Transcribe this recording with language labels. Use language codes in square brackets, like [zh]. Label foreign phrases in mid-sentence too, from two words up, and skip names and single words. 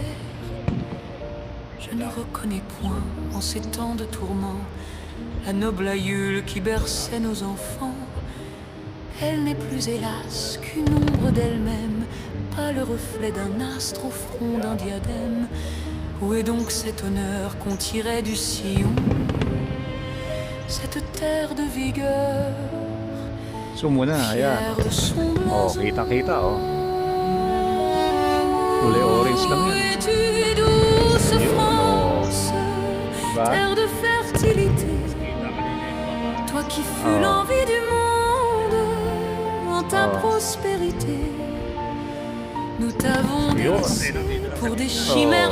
[fr] Je ne reconnais point, en ces temps de tourments, la noble aïeule qui berçait nos enfants. Elle n'est plus hélas qu'une ombre d'elle-même, pas le reflet d'un astre au front d'un diadème. Où est donc cet honneur qu'on tirait du sillon, cette terre de vigueur, [tl] So muna, ayan. [fr] fière de son Oh, blason? [tl] kita-kita, oh. Kulay orange lang [fr] Où [tl] yan. [fr] es-tu, douce France, [tl] Diba? [fr] terre de fertilité, toi qui fus Oh. l'envie du monde en ta Oh. prospérité. Nous t'avons [tl] Yun. [fr] délaissé pour des chimères